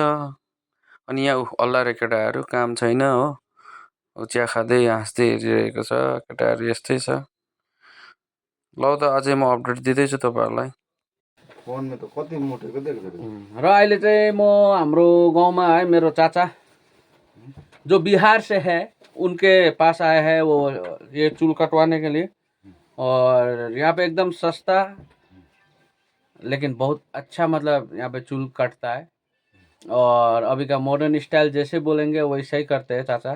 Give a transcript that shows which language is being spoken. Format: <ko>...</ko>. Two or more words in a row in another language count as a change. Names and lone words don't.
<ne>अनि यहाँ अल्लारे केटाहरू काम छैन हो, चिया खाँदै हाँस्दै हेरिरहेको छ केटाहरू, यस्तै छ। ल त अझै म अपडेट दिँदैछु तपाईँहरूलाई। र अहिले चाहिँ म हाम्रो गाउँमा</ne> <hi>है, मेरो चाचा जो बिहार से है उनके पास आया है, वो ये चूल कटवाने के लिए। और यहाँ पे एकदम सस्ता लेकिन बहुत अच्छा, मतलब यहाँ पे चूल कटता है। और अभी का मॉडर्न स्टाइल जैसे बोलेंगे वैसा ही करते हैं चाचा।</hi>